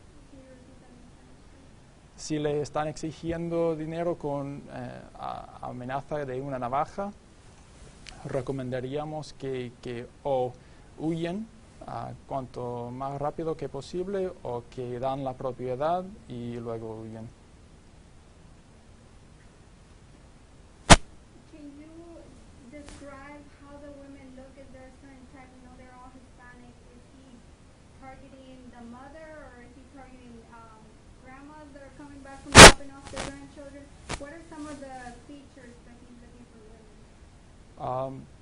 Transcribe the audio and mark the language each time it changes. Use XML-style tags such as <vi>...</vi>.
<en>Can you repeat that in Spanish, please?</en> <es>Si le están exigiendo dinero con amenaza de una navaja, recomendaríamos que o huyen cuanto más rápido que posible o que dan la propiedad y luego huyen.</es> <en>Can you describe how the women look? Is there a certain type? You know, they're all Hispanic. Is he targeting the mother, or is he targeting grandmas that are coming back from dropping off their grandchildren? What are some of the features that he's looking for women?</en>